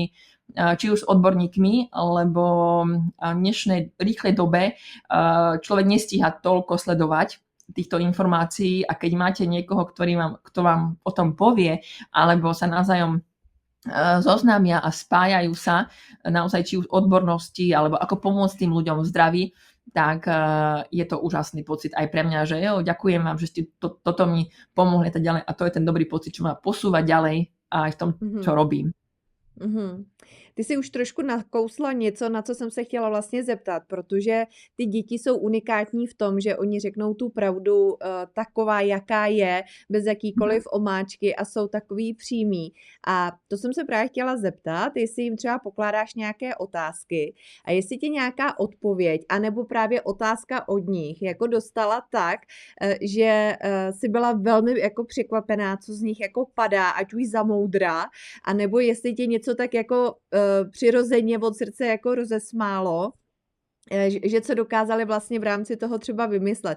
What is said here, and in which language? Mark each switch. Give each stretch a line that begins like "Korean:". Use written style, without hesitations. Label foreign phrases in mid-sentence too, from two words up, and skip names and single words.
Slovak: či už s odborníkmi, lebo v dnešnej rýchlej dobe človek nestíha toľko sledovať týchto informácií a keď máte niekoho, kto vám o tom povie, alebo sa navzájom zoznámia a spájajú sa naozaj či už odbornosti, alebo ako pomôcť tým ľuďom v zdraví, tak je to úžasný pocit aj pre mňa, že ďakujem vám, že ste toto mi pomohli tak ďalej a to je ten dobrý pocit, čo ma posúva ďalej aj v tom, čo robím. Mm-hmm.
Czech: Ty si už trošku nakousla něco, na co jsem se chtěla vlastně zeptat, protože ty děti jsou unikátní v tom, že oni řeknou tu pravdu taková, jaká je, bez jakýkoliv omáčky a jsou takový přímý. A to jsem se právě chtěla zeptat, jestli jim třeba pokládáš nějaké otázky a jestli ti nějaká odpověď, anebo právě otázka od nich jako dostala tak, že si byla velmi jako překvapená, co z nich jako padá, ať už za moudra, anebo jestli tě něco tak jako přirozeně od srdce jako rozesmálo, že co dokázali vlastně v rámci toho třeba vymyslet.